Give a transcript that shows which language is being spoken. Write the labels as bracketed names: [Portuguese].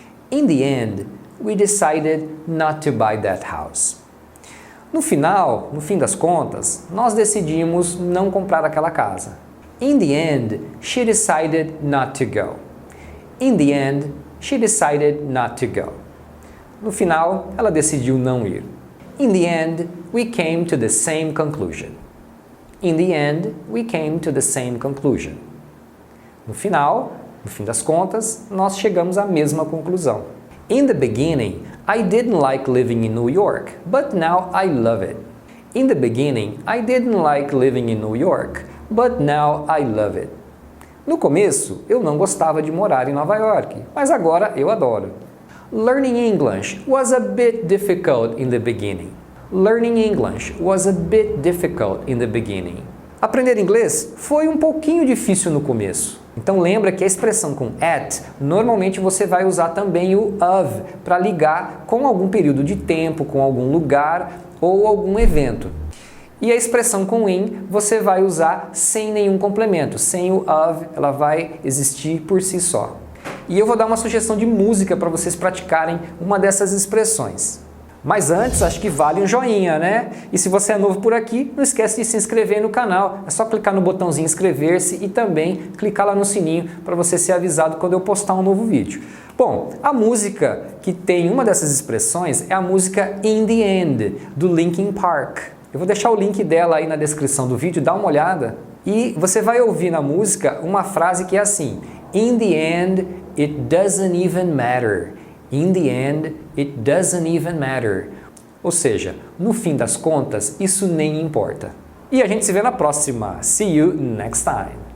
[English] In the end, we decided not to buy that house. [Portuguese] No final, no fim das contas, nós decidimos não comprar aquela casa. [English] In the end, she decided not to go. In the end, she decided not to go. [Portuguese] No final, ela decidiu não ir. [English] In the end, we came to the same conclusion. In the end, we came to the same conclusion. [Portuguese] No final, no fim das contas, nós chegamos à mesma conclusão. [English] In the beginning, I didn't like living in New York, but now I love it. In the beginning, I didn't like living in New York, but now I love it. [Portuguese] No começo, eu não gostava de morar em Nova York, mas agora eu adoro. [English] Learning English was a bit difficult in the beginning. Learning English was a bit difficult in the beginning. [Portuguese] Aprender inglês foi um pouquinho difícil no começo. Então lembra que a expressão com at, normalmente você vai usar também o of para ligar com algum período de tempo, com algum lugar ou algum evento. E a expressão com in você vai usar sem nenhum complemento, sem o of, ela vai existir por si só. E eu vou dar uma sugestão de música para vocês praticarem uma dessas expressões. Mas antes, acho que vale um joinha, né? E se você é novo por aqui, não esquece de se inscrever no canal. É só clicar no botãozinho inscrever-se e também clicar lá no sininho para você ser avisado quando eu postar um novo vídeo. Bom, a música que tem uma dessas expressões é a música In the End, do Linkin Park. Eu vou deixar o link dela aí na descrição do vídeo, dá uma olhada. E você vai ouvir na música uma frase que é assim: [English] In the end, it doesn't even matter. In the end, it doesn't even matter. [Portuguese] Ou seja, no fim das contas, isso nem importa. E a gente se vê na próxima. [English] See you next time.